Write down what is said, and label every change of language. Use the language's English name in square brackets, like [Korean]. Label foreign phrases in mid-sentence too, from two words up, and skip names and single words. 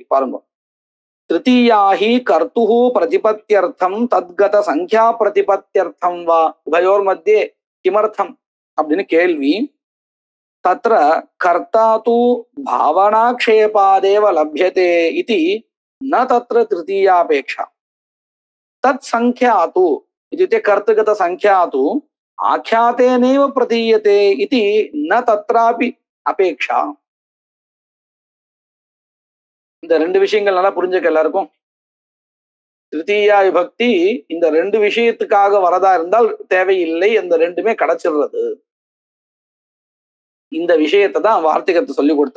[Sanskrit] பாருங்க, तृतीयाहि कर्तुः प्रतिपत्त्यर्थं तद्गत संख्या प्रतिपत्त्यर्थं वा उभयोः मध्ये किमर्थम् [Tamil] அப்படின்னு கேள்வி. [Sanskrit] तत्र कर्ता तु भावनाक्षेपादेव लभ्यते इति न तत्र तृतीयापेक्षा. तत् संख्या तु இत्युक्ते कर्तृगत संख्या तु ஆख्यातेनैव प्रतीयते इति न तत्रापि அபேக்ஷா. [Tamil] இந்த ரெண்டு விஷயங்கள் நல்லா புரிஞ்சுக்க எல்லாருக்கும். திருத்தீயா விபக்தி இந்த ரெண்டு விஷயத்துக்காக வரதா இருந்தால் தேவையில்லை, அந்த ரெண்டுமே கிடைச்சிடுறது. இந்த விஷயத்தை தான் வார்த்திகத்தை சொல்லி கொடுத்தா.